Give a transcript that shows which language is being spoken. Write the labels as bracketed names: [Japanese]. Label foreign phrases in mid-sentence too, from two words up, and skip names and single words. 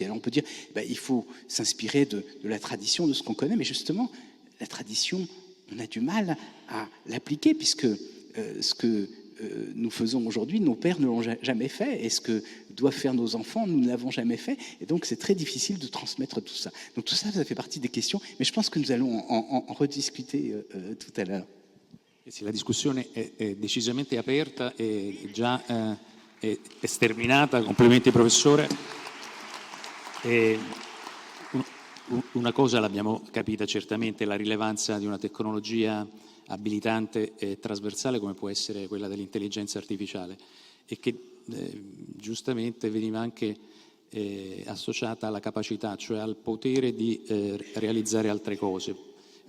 [French] Alors on peut dire, il faut s'inspirer de la tradition, de ce qu'on connaît, mais justement, la tradition, on a du mal à l'appliquer, puisque ce que nous faisons aujourd'hui, nos pères ne l'ont jamais fait, et ce que doivent faire nos enfants, nous ne l'avons jamais fait, et donc c'est très difficile de transmettre tout ça. Donc tout ça, ça fait partie des questions, mais je pense que nous allons en rediscuter tout à l'heure. [Italian] Sì, la discussione è decisamente aperta e già è sterminata. Complimenti professore. Una cosa l'abbiamo capita certamente, la rilevanza di una tecnologia abilitante e trasversale come può essere quella dell'intelligenza artificiale, e che giustamente veniva anche associata alla capacità, cioè al potere di realizzare altre cose.